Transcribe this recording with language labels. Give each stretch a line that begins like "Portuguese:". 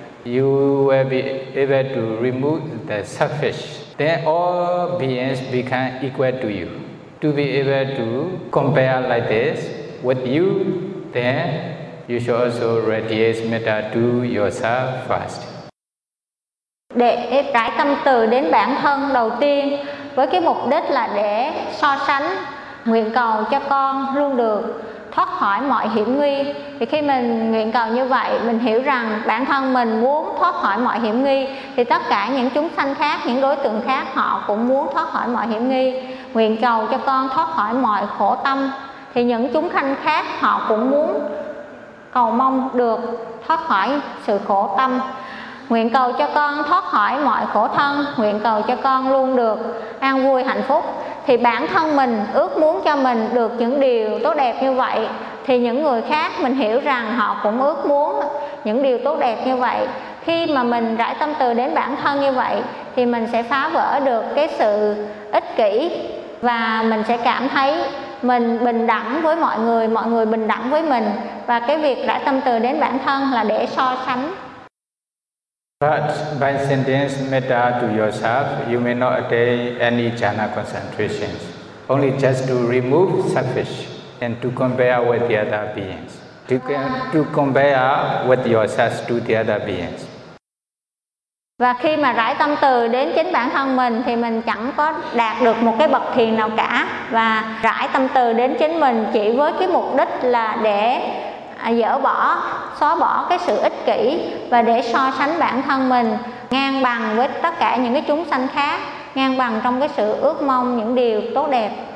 English: You will be able to remove the selfish. Then all beings become equal to you. To be able to compare like this with you, then you should also radiate metta to yourself first.
Vietnamese: Để rải tâm từ đến bản thân đầu tiên, với cái mục đích là để so sánh, nguyện cầu cho con luôn được thoát khỏi mọi hiểm nguy. Thì khi mình nguyện cầu như vậy, mình hiểu rằng bản thân mình muốn thoát khỏi mọi hiểm nguy, thì tất cả những chúng sanh khác, những đối tượng khác, họ cũng muốn thoát khỏi mọi hiểm nguy. Nguyện cầu cho con thoát khỏi mọi khổ tâm, thì những chúng sanh khác họ cũng muốn cầu mong được thoát khỏi sự khổ tâm. Nguyện cầu cho con thoát khỏi mọi khổ thân, nguyện cầu cho con luôn được an vui hạnh phúc. Thì bản thân mình ước muốn cho mình được những điều tốt đẹp như vậy, thì những người khác mình hiểu rằng họ cũng ước muốn những điều tốt đẹp như vậy. Khi mà mình rải tâm từ đến bản thân như vậy thì mình sẽ phá vỡ được cái sự ích kỷ, và mình sẽ cảm thấy mình bình đẳng với mọi người bình đẳng với mình. Và cái việc rải tâm từ đến bản thân là để so sánh.
English: But by sentence metta to yourself, you may not attain any jhana concentrations, only just to remove selfish and to compare with the other beings. To compare with yourself to the other beings.
Vietnamese: Và khi mà rải tâm từ đến chính bản thân mình thì mình chẳng có đạt được một cái bậc thiền nào cả. Và rải tâm từ đến chính mình chỉ với cái mục đích là để dỡ bỏ, xóa bỏ cái sự ích kỷ, và để so sánh bản thân mình ngang bằng với tất cả những cái chúng sanh khác, ngang bằng trong cái sự ước mong những điều tốt đẹp.